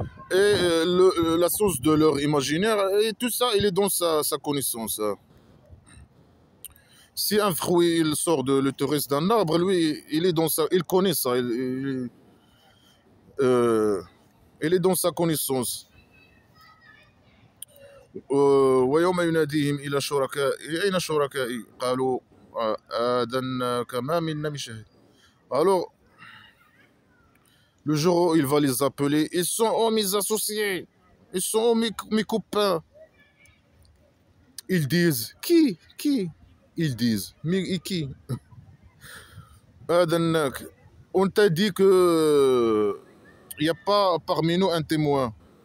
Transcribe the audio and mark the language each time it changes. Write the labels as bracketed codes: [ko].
[fr] Et la source de leur imaginaire, et tout ça, il est dans sa connaissance, hein. Si un fruit il sort de l'utérus d'un arbre, lui, il connaît ça, euh, il est dans sa connaissance. [ar] ويوم يناديهم إلى شركائي أين شركائي قالوا آذناك ما منا من شهيد. [fr] Alors, le jour où il va les appeler, ils sont mes associés, ils sont mes copains. Ils disent, qui? Ils disent, mais et qui? Adanak, on t'a dit que il n'y a pas parmi nous un témoin.